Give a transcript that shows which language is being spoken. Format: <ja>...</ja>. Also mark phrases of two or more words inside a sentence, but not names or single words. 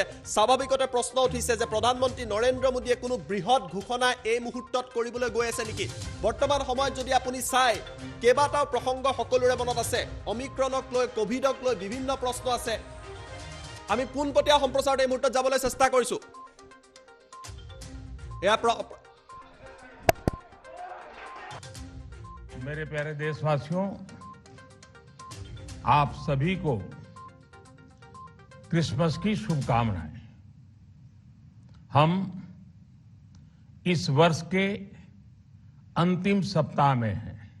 <as>স্বাভাৱিকতে প্ৰশ্ন উঠিছে যে প্ৰধানমন্ত্ৰী নৰেন্দ্ৰ মোদীয়ে কোনো বৃহৎ ঘোষণা এই মুহূৰ্তত কৰিবলৈ গৈ আছে নেকি? বৰ্তমান সময়ত যদি আপুনি চাই কেইবাটাও প্ৰসংগ সকলোৰে মনত আছে, অমিক্ৰণক লৈ, কোভিডক লৈ বিভিন্ন প্ৰশ্ন আছে। আমি পোনপটীয়া সম্প্ৰচাৰত এই মুহূৰ্তত যাবলৈ চেষ্টা কৰিছো।</as> <hi>मेरे प्यारे देशवासियों, आप सभी को क्रिसमस की शुभकामनाएं। हम इस वर्ष के अंतिम सप्ताह में हैं।</hi>